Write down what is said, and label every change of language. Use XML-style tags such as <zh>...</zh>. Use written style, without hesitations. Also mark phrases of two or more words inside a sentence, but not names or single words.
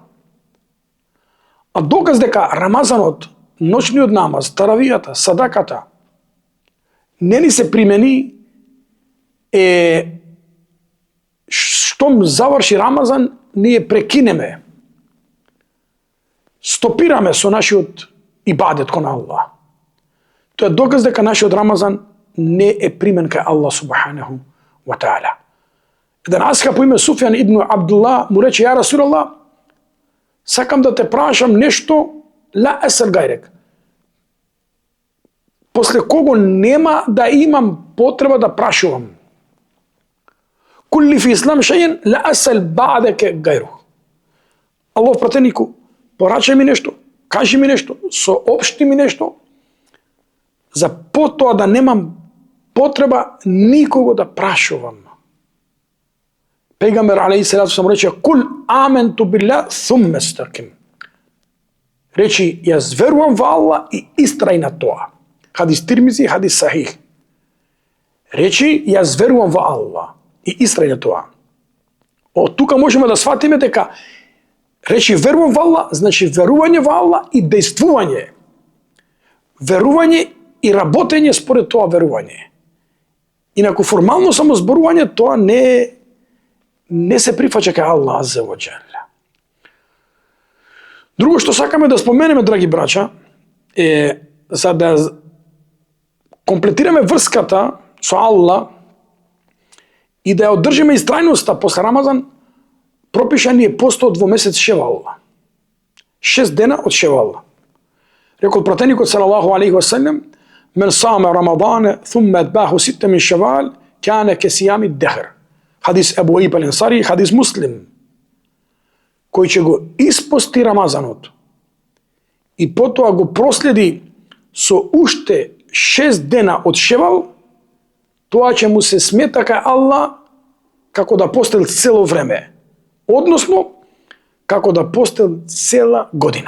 <mk>А доказ дека Рамазанот, ноќниот намаз, таравијата, садаката не ни се примени е штом заврши Рамазан, ние прекинеме, стопираме со нашиот ибадет кон Аллах. Тоа е доказ дека нашиот Рамазан не е примен кај Аллах</mk> <ar>سبحانه وتعالى.</ar> <mk>Еден асхаб по име Суфјан ибн Абдуллах му рече:</mk> <ar>يا رسول الله,</ar> <mk>сакам да те прашам нешто,</mk> <ar>لا أسأل غيرك.</ar> <mk>После кого нема да имам потреба да прашувам.</mk> <ar>قل لي في الإسلام شيئا لا أسأل بعدك غيره.</ar> <mk>Аллах пратенику, порачај ми нешто, кажи ми нешто, соопшти ми нешто, за потоа да немам потреба никого да прашувам. Пегамбер</mk> <ar>عليه الصلاة والسلام</ar> <mk>рече:</mk> <ar>"قل آمنت بالله ثم استقم."</ar> <mk>Речи: "Јас верувам во Аллах и истрај на тоа." Хадис Тирмизи, хадис Сахих. Речи: "Јас верувам во Аллах и истрај на тоа." Од тука можеме да сватиме дека речи верувам во Аллах, значи верување во Аллах и дејствување. Верување и работење според тоа верување. Инаку формално само зборување тоа не се прифаќа кај Аллах</mk> <ar>عز وجل.</ar> <mk>Друго што сакаме да споменеме, драги браќа, е за да комплетираме врската со Аллах и да ја одржиме истрајноста после Рамазан, пропишан е постот во месец Шевал. 6 дена од Шевал. Рекол пратеникот</mk> <ar>صلى الله عليه وسلم: "من صام رمضان, ثم أتبعه 6 من شوال كان كصيام الدهر."</ar> <mk>Хадис Абу Ајуб ал-Ансари, хадис Муслим. Кој ќе го испости Рамазанот и потоа го проследи со уште 6 дена од Шевал, тоа ќе му се смета кај Аллах како да постел цело време. Односно, како да постел цела година.</mk>